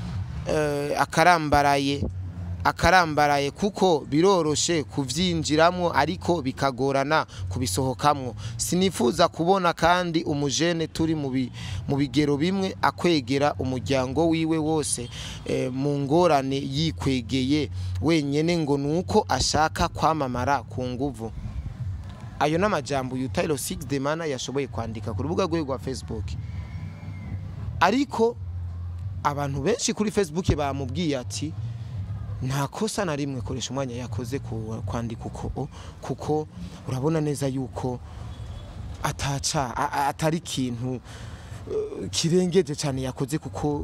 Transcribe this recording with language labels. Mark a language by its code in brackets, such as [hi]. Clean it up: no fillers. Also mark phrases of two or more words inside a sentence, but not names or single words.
[rn] akarambaraye kuko biroroshe kuvyinjiramo ariko bikagorana kubisohokamwo sinifuza kubona kandi umujene turi mu bigero bimwe akwegera umuryango wiwe wose mu ngorane yikwegeye wenyene ngo nuko ashaka kwamamara ku nguvu ayo n'amajambo uyu Tyler 6 the man yashoboye kwandika ku rubuga rwe rwa Facebook, ariko abantu benshi kuri Facebook bamubwiye ati nta kosa na rimwe koresha umwanya yakoze kwandika kuko urabona neza yuko atari kintu kirengeje cyane yakoze kuko